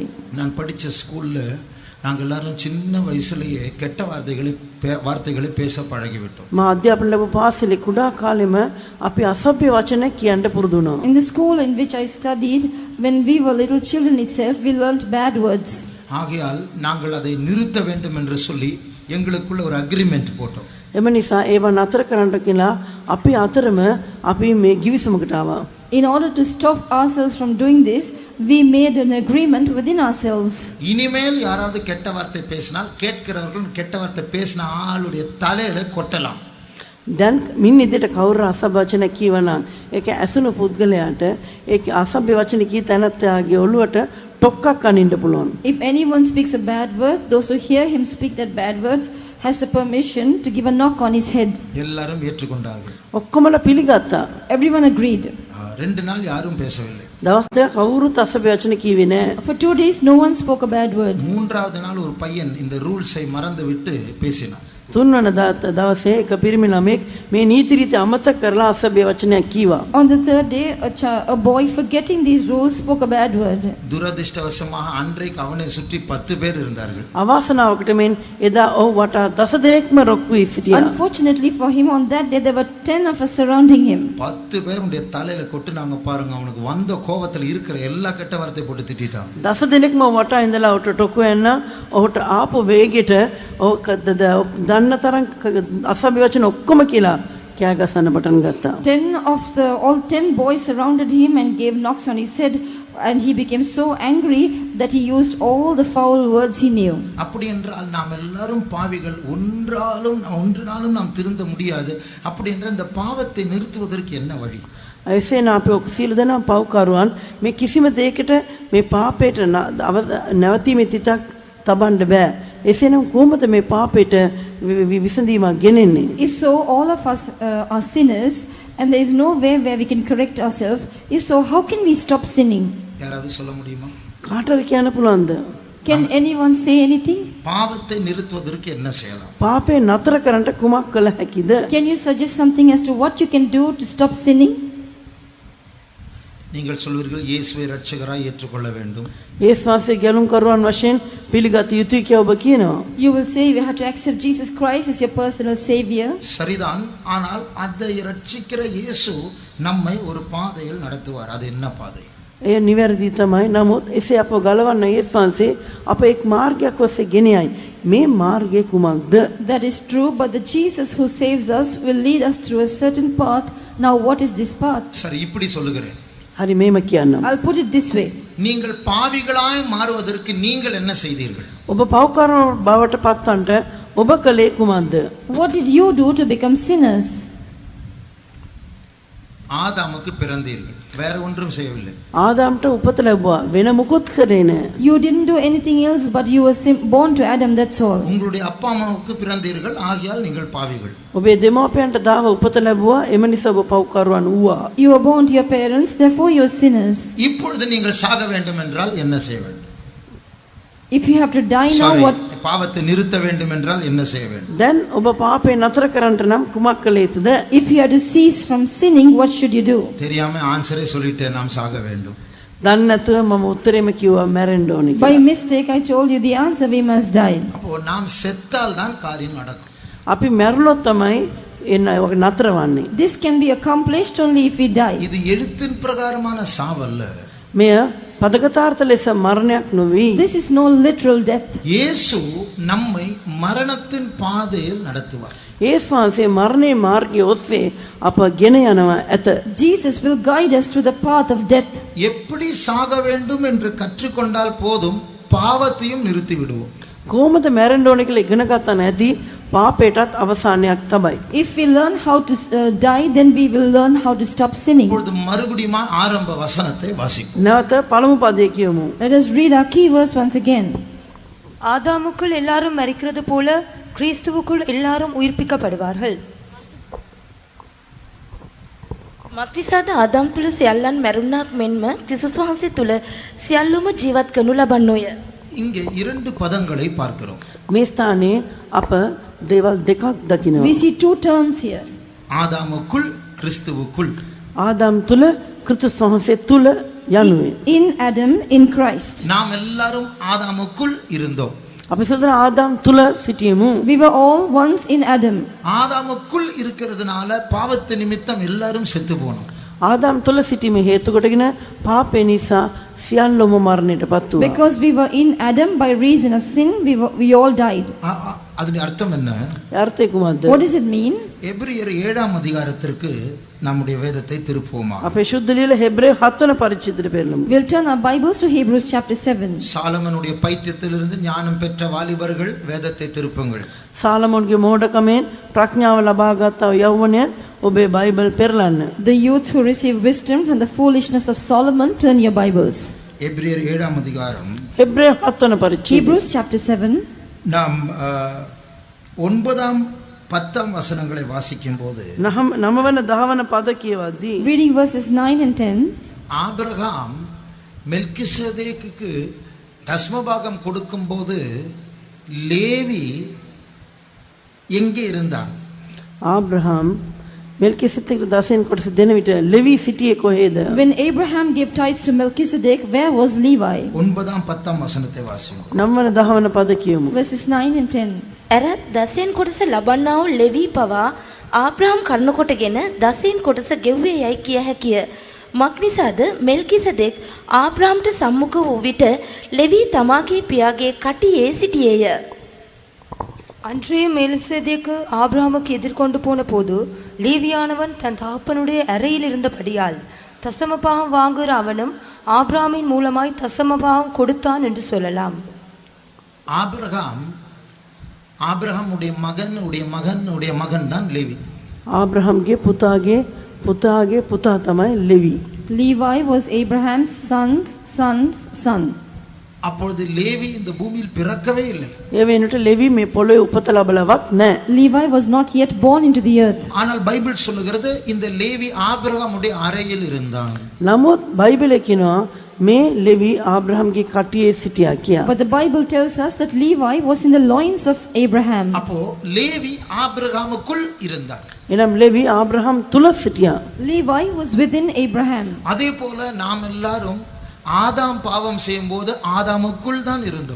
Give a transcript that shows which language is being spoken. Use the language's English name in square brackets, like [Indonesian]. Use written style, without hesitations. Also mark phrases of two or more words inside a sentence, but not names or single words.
[Tamil] நான் படிச்ச ஸ்கூல்ல நாங்கள் எல்லாரும் சின்ன வயசுலயே கெட்ட வார்த்தைகளை பேச பழகிவிட்டோம். [Sinhala] මා අධ්‍යාපන ලැබු පාසලේ කුඩා කාලෙම අපි අසභ්‍ය වචන කියන්න පුරුදු වුණා. [English] In the school in which I studied, when we were little children itself, we learnt bad words. [Tamil] ஆகையால் நாங்கள் அதை நிறுத்த வேண்டும் என்று சொல்லி எங்களுக்குள்ள ஒரு அக்ரிமெண்ட் போட்டோம். [Sinhala] එම නිසා ඒවා නතර කරන්නට කියලා අපි අතරම අපි මේ ගිවිසුමකට ආවා. [English] In order to stop ourselves from doing this, we made an agreement within ourselves. [Tamil] இனிமேல் யாராவது கெட்ட வார்த்தை பேசினால் கேட்கிறவர்கள் கெட்ட வார்த்தை பேசின ஆளுடைய தலையில கொட்டலாம். [Sinhala] දැන් මින් ඉදිරියට කවුරු අසභ්‍ය වචන කියවනම් ඒක ඇසුණු පුද්ගලයාට ඒක අසභ්‍ය වචන කී තැනත්තාගේ ඔළුවට ටොක්කක් අනින්න පුළුවන්. [English] If anyone speaks a bad word, those who hear him speak that bad word has the permission to give a knock on his head. [Tamil] எல்லாரும் ஏற்றுக்கொண்டார்கள். [Sinhala] ඔක්කොමලා පිළිගත්තා. [English] Everyone agreed. [Tamil] 2 நாள் யாரும் பேசவில்லை. [Sinhala] දවස් දෙක කවුරුත් අසභ්‍ය වචන කිව්වේ නැහැ. [English] For 2 days, no one spoke a bad word. [Tamil] 3வது நாள் ஒரு பையன் இந்த ரூல்ஸை மறந்துவிட்டு பேசினான். [Sinhala] තුන්වන දවසේ එක පිරිමි ළමෙක් මේ නීති රීති අමතක කරලා අසභ්‍ය වචනයක් කීවා. [English] On the 3rd day, a boy forgetting these rules spoke a bad word. [Tamil] துரதிர்ஷ்டவசமாக அன்றைக்கு அவனை சுற்றி 10 பேர் இருந்தார்கள். [Sinhala] අවාසනාවකට මෙන් එදා ඔහු වටා 10 දෙනෙක්ම රොක් වී සිටියා. [English] Unfortunately for him, on that day there were 10 of us surrounding him. [Tamil] 10 பேர் உடைய தலையில கொட்டுனாங்க பாருங்க. அவனுக்கு வந்த கோபத்துல இருக்கிற எல்லா கெட்ட வார்த்தை போட்டு திட்டிட்டான். [Sinhala] 10 දෙනෙක්ම වටා ඉඳලා ඔහුට ටොකු යන්න ඔහුට ආපු වේගෙට ඔහු දන්න තරම් අසභ්‍ය වචන ඔක්කොම කියලා කෑ ගසන්න පටන් ගත්තා. [English] 10 boys surrounded him and gave knocks on his head, and he became so angry that he used all the foul words he knew. [Tamil] அப்படி என்றால் நாம் எல்லாரும் பாவிகள், ஒன்றாலும் நாம் திருந்த முடியாது. அப்படி என்ற இந்த பாவத்தை நிறுத்துவதற்கு என்ன வழி? [Sinhala] එසේ නාපේ සියලු දෙනා පව්කරුවන් මේ කිසිම දෙයකට මේ පාපයට නැවතීමේ තිතක් තබන්න බෑ. එසේනම් කොහොමද මේ පාපයට විසඳීමක් ගෙනෙන්නේ? [English] If so, all of us are sinners, and there is no way where we can correct ourselves. If so, how can we stop sinning? [Tamil] யாராவது சொல்ல முடியுமா? [Sinhala] කාටද කියන්න පුළුවන්ද? [English] Can anyone say anything? [Tamil] பாவத்தை நிறுத்துவதற்கு என்ன செய்யலாம்? [Sinhala] පාපේ නතර කරන්නට කුමක් කළ හැකිද? [English] Can you suggest something as to what you can do to stop sinning? [Tamil] நீங்கள் சொல்வீர்கள் இயேசுவை இரட்சகராய் ஏற்றுக்கொள்ள வேண்டும். [Sinhala] යේසුස්ගේ ගැලුම් කරුවන් වශයෙන් පිළිගත යුතුයි කියලා ඔබ කියනවා. [English] You will say you have to accept Jesus Christ as your personal savior. [Tamil] சரிதான். ஆனால் அதை இரட்சிக்கிற இயேசு நம்மை ஒரு பாதையில் நடத்துவார். அது என்ன பாதை? [Sinhala] එය නිවැරදි තමයි. නමුත් එසේ අප ගලවන්න යේසුස්වහන්සේ අප එක් මාර්ගයක් ඔස්සේ ගෙන යයි. මේ මාර්ගය කුමක්ද? [English] That is true, but the Jesus who saves us will lead us through a certain path. Now what is this path? [Tamil] சரி, இப்படி சொல்லுகிறேன். [Sinhala] හරි මේම කියන්නම්. [English] I'll put it this way. [Tamil] நீங்கள் பாவிகளாய் மாறுவதற்கு நீங்கள் என்ன செய்தீர்கள்? [Sinhala] ඔබ පව්කරුවන් බවට පත්වන්නට ඔබ කලේ කුමක්ද? [English] What did you do to become sinners? [Tamil] ஆதாமுக்கு பிறந்தீர்கள், வேற ஒன்றும் செய்யவில்லை. [Sinhala] ආදාම්ට උපත ලැබුවා, වෙන මුකුත් කරේ නැහැ. [English] You didn't do anything else, but you were born to Adam, that's all. [Tamil] உங்களுடைய அப்பா அம்மாவுக்கு பிறந்தீர்கள், ஆகையால் நீங்கள் பாவிகள். [Sinhala] ඔබේ දෙමාපියන්ට දාව උපත ලැබුවා, එම නිසා ඔබ පව්කරුවන් වුණා. [English] You were born to your parents, therefore you are sinners. [Tamil] இப்பொழுது நீங்கள் சாக வேண்டும் என்றால் என்ன செய்ய வேண்டும்? [English] If you have to die now, what? [Tamil] பாவத்தை நிறுத்த வேண்டும் என்றால் என்ன செய்ய வேண்டும்? [Sinhala] දැන් ඔබ පාපේ නතර කරන්නට නම් කුමක් කළ යුතුද? [English] If you have to cease from sinning, what should you do? [Tamil] தெரியாம ஆன்சரே சொல்லிட்டேன், நாம் சாக வேண்டும். [Sinhala] දන්නේ නැතුව මම උත්තරේම කිව්වා මැරෙන්න ඕනේ [English] By [Sinhala] කියලා. [English] mistake I told you the answer, we must die. [Tamil] அப்போ நாம் செத்தால் தான் காரியம் நடக்கும். [Sinhala] අපි මැරුණොත් තමයි එන්න ඔක නතර වන්නේ. [English] This can be accomplished only if we die. [Tamil] இது எழுத்தின் பிரகாரமான சாவல்ல. [Sinhala] මෙය පදකතාර්ථ ලෙස මරණයක් නොවේ. [English] This is no literal death. [Tamil] இயேசு நம்மை மரணத்தின் பாதையில் நடத்துவார். [Sinhala] යේසුස්වහන්සේ මරණේ මාර්ගයේ ඔස්සේ අප ගෙන යනවා ඇත. [English] Jesus will guide us through the path of death. [Tamil] எப்படி சாக வேண்டும் என்று கற்றுக்கொண்டால் போதும், பாவத்தையும் நிறுத்தி விடுவோம். [Sinhala] කොහොමද මැරෙන්න ඕනේ කියලා ඉගෙන ගත්තා නැති පාපයටත් අවසානයක් තමයි. [English] If we learn how to die, then we will learn how to stop sinning. [Tamil] இப்பொழுது மறுபடியும் ஆரம்ப வசனத்தை வாசிப்போம். [Sinhala] නැවත පළමු පදේ කියමු. [English] Let us read our key verse once again. [Tamil] ஆதாமுக்குள் எல்லாரும் மரிக்கிறது போல கிறிஸ்துவுக்குள் எல்லாரும் உயிர்ப்பிக்கப்படுவார்கள். [Sinhala] මක්නිසාද ආදම් තුල සියල්ලන් මැරුණාක් මෙන්ම ක්‍රිස්තුස් වහන්සේ තුල සියල්ලම ජීවත් කරනු ලබන්නෝය. [Tamil] இங்கே 2 பதங்களை பார்க்கிறோம். [Sinhala] මේ ස්ථානයේ අප දේවල් දෙකක් දකිනවා. [English] We see two terms here. [Tamil] ஆதாமுக்குள், கிறிஸ்துவுக்குள். [Sinhala] ආදාම් තුල ක්‍රිස්තුස් වහන්සේ තුල යනුවේ. [English] In Adam, in Christ. [Tamil] நாம் எல்லாரும் ஆதாமுக்குள் இருந்தோம். [Sinhala] අපි සදා ආදාම් තුල සිටියමු. [English] We were all once in Adam. [Tamil] ஆதாமுக்குள் இருக்கிறதுனால பாவத்து நிமித்தம் எல்லாரும் செத்து போனோம். [Sinhala] ආදාම් තුල සිටීම හේතු කොටගෙන පාපේ නිසා සියල්ලම මරණයටපත් වුණා. [English] Because we were in Adam, by reason of sin, we all died. [Tamil] அதனுடைய அர்த்தம் என்ன? [Sinhala] අර්ථය කුමක්ද? [English] What does it mean? [Tamil] எபிரியர் 7ஆம் அதிகாரத்திற்கு நம்முடைய வேதத்தை திருப்புவோமா? [Sinhala] අපේ ශුද්ධ ලියල හෙබ්‍රේය 7 වන පරිච්ඡේදයට පෙරලමු. [English] We'll turn our Bibles to Hebrews chapter 7. [Tamil] சாலமனுடைய பைத்தியத்திலிருந்து ஞானம் பெற்ற வாலிபர்கள் வேதத்தை திருப்புங்கள். [Sinhala] සාලමෝන්ගේ මෝඩකමෙන් ප්‍රඥාව ලබාගත් යෞවනයන් ඔබේ බයිබල් පෙරලන්න. [English] The youth who receive wisdom from the foolishness of Solomon, turn your Bibles. [Tamil] எபிரியர் 7ஆம் அதிகாரம் [Sinhala] හෙබ්‍රේය 7 වන පරිච්ඡේදය. [English] Hebrews chapter 7. [Tamil] நாம் 9ஆம் 10ஆம் வசனங்களை வாசிக்கும் போது [Sinhala] 9 වන 10 වන පද කියවද්දී [English] Reading verses 9 and 10. [Tamil] ஆபிரகாம் மெல்கிசேதேக்குக்கு தஸ்மபாகம் கொடுக்கும்போது லேவி எங்கே இருந்தான்? [Sinhala] ආබ්‍රහම් මෙල්කිසෙදෙක් දසෙන් කොටස දෙන විට ලෙවි සිටියේ කොහෙද? [English] When Abraham gave tithes to Melchizedek, where was Levi? [Tamil] 9ஆம் 10ஆம் வசனத்தை வாசிப்போம். [Sinhala] 9 වන 10 වන පද කියමු. [English] Verses 9 and 10. [Sinhala] ඇරත් දසෙන් කොටස ලබන්නා වූ ලෙවී පවා ආබ්‍රහම් කරුණ කොටගෙන දසෙන් කොටස ගෙව්වේ යයි කිය හැකිය. මක්නිසාද මෙල්කිසෙදෙක් ආබ්‍රහම්ට සම්මුඛ වූ විට ලෙවී තමාගේ පියාගේ කටියේ සිටියේය. [Tamil] அன்றைய மெல்கிசேதேக்கு ஆபிரகாமுக்கு எதிர்கொண்டு போன போது லேவியானவன் தன் தகப்பனுடைய அறையில் இருந்தபடியால் தசமபாகம் வாங்குகிற அவனும் ஆபிரகாமின் மூலமாய் தசமபாகம் கொடுத்தான் என்று சொல்லலாம். ஆபிரகாமுடைய மகன் தான் லேவி. [Sinhala] ආබ්‍රහම්ගේ පුතාගේ පුතා තමයි ලෙවි. [English] Levi was Abraham's son's son. [Tamil] அப்பொழுது லேவி இந்த பூமியில் பிறக்கவே இல்லை. [Sinhala] ඒ වෙනට ලෙවි මේ පොළොවේ උපත ලැබලවත් නැහැ. [English] Levi was not yet born into the earth. [Tamil] ஆனால் பைபிள் சொல்லுகிறது இந்த லேவி ஆபிரகாமுடைய அறையில் இருந்தான். [Sinhala] නමුත් බයිබලයේ කියනවා මේ ලෙවි ආබ්‍රහම්ගේ කටියේ සිටියා කියා. [English] But the Bible tells us that Levi was in the loins of Abraham. [Tamil] அப்போ லேவி ஆபிரகாமுக்குள் இருந்தான். [Sinhala] එනම් ලෙවි ආබ්‍රහම් තුල සිටියා. [English] Levi was within Abraham. [Tamil] அதே போல நாம் எல்லாரும் ஆதாம் பாவம் செய்யும்போது ஆதாமுக்குள் தான் இருந்தோம்.